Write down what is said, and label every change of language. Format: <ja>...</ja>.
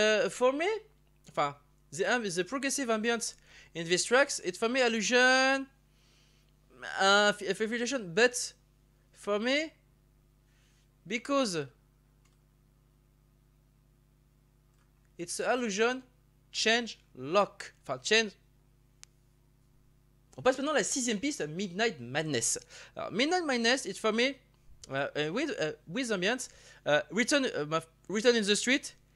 <en>For me, enfin, the progressive ambience in these tracks, it's for me allusion, infiltration, but for me, because it's allusion, change lock, enfin change.</en> <fr>On passe maintenant à la sixième piste, Midnight Madness.</fr> <en>Alors, Midnight Madness, it's for me with ambience, written in the street.</en>